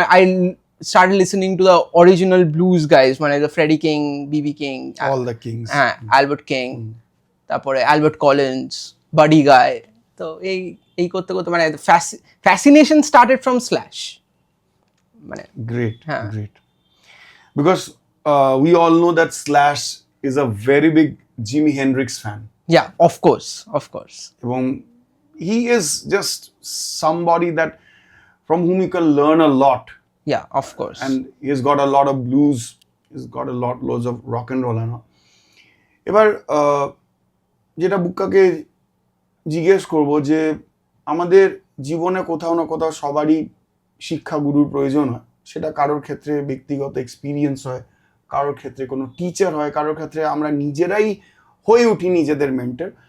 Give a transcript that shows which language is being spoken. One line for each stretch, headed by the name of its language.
English: I started listening to the original blues guys, the Freddie King, B.B. King, all the kings,
Bangla: Albert King, তারপরে Albert Collins, বাডি গাই। তো এই করতে করতে মানে
English: Fascination started from Slash.
Bangla: মানে
English: Great,
Bangla: হ্যাঁ।
English: great. Because we all know that Slash is a very big Jimi Hendrix fan. Yeah, of course. এবং he is just somebody that from whom you can learn a lot. Yeah, of course. And he has got a lot of blues, he's got loads of rock and roll and all.
Bangla: এবার যেটা বুক্কাকে জিজ্ঞেস করব যে আমাদের জীবনে কোথাও না কোথাও সবারই শিক্ষাগুরুর প্রয়োজন হয়, সেটা কারোর ক্ষেত্রে ব্যক্তিগত এক্সপিরিয়েন্স হয়, কারোর ক্ষেত্রে কোনো টিচার হয়, কারোর ক্ষেত্রে আমরা নিজেরাই হয়ে উঠি নিজেদের মেন্টর।